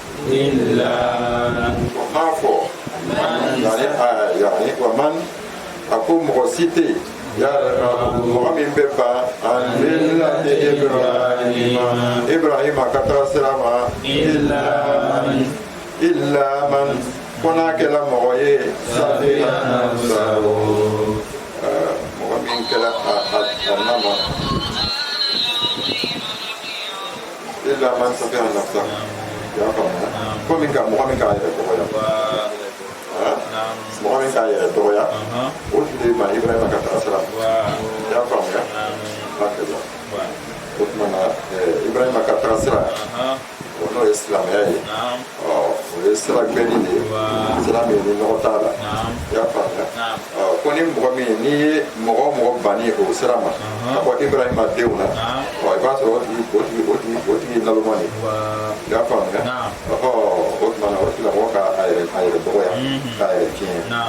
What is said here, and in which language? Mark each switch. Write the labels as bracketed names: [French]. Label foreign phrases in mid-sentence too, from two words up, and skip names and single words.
[Bambara] o m'a fɔ yani wa man a ko mɔgɔ si tɛ yen mɔgɔ min bɛ ban Ibrahima ka taa sira ma [Arabic] إلا من [Bambara] ko n'a kɛra mɔgɔ ye [Arabic] سفه نفسه [Bambara] mɔgɔ min kɛra a nama [Arabic] إلا من سفه نفسه [Bambara] i y'a faamuya ko min ka mɔgɔ min k'a yɛrɛ dɔgɔya mɔgɔ min k'a yɛrɛ dɔgɔya o tile ma Ibrahima ka taa sira i y'a faamuya o tuma na Ibrahima ka taa sira o n'o ye silamɛya ye o ye sira gbɛnni de ye sira min ni nɔgɔ t'a la i y'a faamuya ko ni mɔgɔ min n'i ye mɔgɔ o mɔgɔ banni o sira ma ka bɔ Ibrahima denw na i b'a sɔrɔ o tigi naloma de i y'a faamuya o tuma na o tigilamɔgɔ k'a yɛrɛ dɔgɔya k'a yɛrɛ tiɲɛ